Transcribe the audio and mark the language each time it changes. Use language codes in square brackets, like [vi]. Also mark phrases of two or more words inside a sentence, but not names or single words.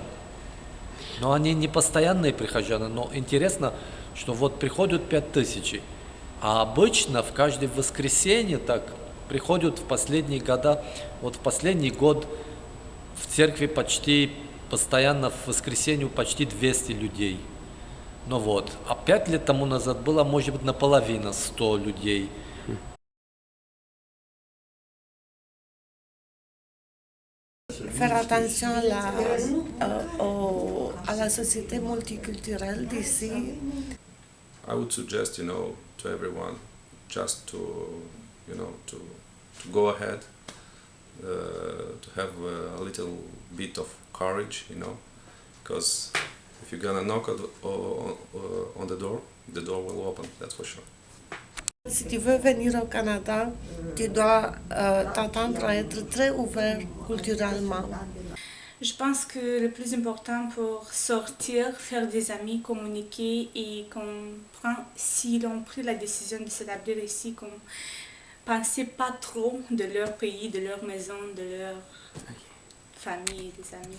[ru] Но они не постоянные прихожане, но интересно, что вот приходят 5000, а обычно в каждое воскресенье так приходят в последние года, вот в последний год в церкви почти постоянно в воскресенье почти 200 людей. Ну вот, а 5 лет тому назад было, может быть, наполовину 100 людей. [fr] Faire attention à la société multiculturelle d'ici. [en] I would suggest, to everyone just to go ahead, to have a little bit of courage, because if you're gonna knock on the door will open, that's for sure. [fr] Si tu veux venir au Canada, tu dois t'attendre à être très ouvert culturellement. Je pense que le plus important pour sortir, faire des amis, communiquer et si l'on prit la décision de s'établir ici, qu'on pensez pas trop de leur pays, de leur maison, de leur famille et des amis.